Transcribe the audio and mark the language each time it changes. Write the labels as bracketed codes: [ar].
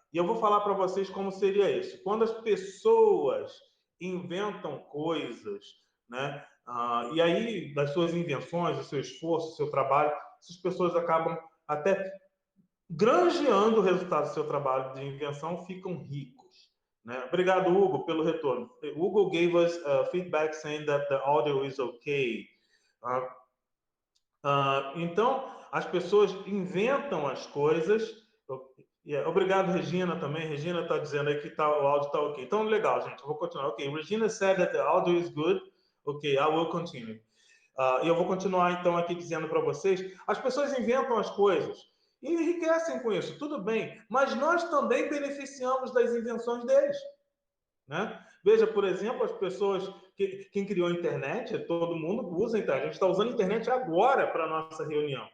[pt] E eu vou falar para vocês como seria isso. Quando as pessoas inventam coisas, né? E aí, das suas invenções, do seu esforço, do seu trabalho, essas pessoas acabam até granjeando o resultado do seu trabalho de invenção, ficam ricos, né? Obrigado, Hugo, pelo retorno. [en] Hugo gave us feedback saying that the audio is okay. [pt] Então, as pessoas inventam as coisas. Obrigado, Regina, também. Regina está dizendo aí que o áudio está ok. Então, legal, gente. Eu vou continuar. [en] Ok, Regina said that the audio is good. Ok, I will continue. [pt] E eu vou continuar, então, aqui dizendo para vocês. As pessoas inventam as coisas e enriquecem com isso, tudo bem. Mas nós também beneficiamos das invenções deles, né? Veja, por exemplo, as pessoas... Quem criou a internet, todo mundo usa a internet. A gente está usando a internet agora para a nossa reunião.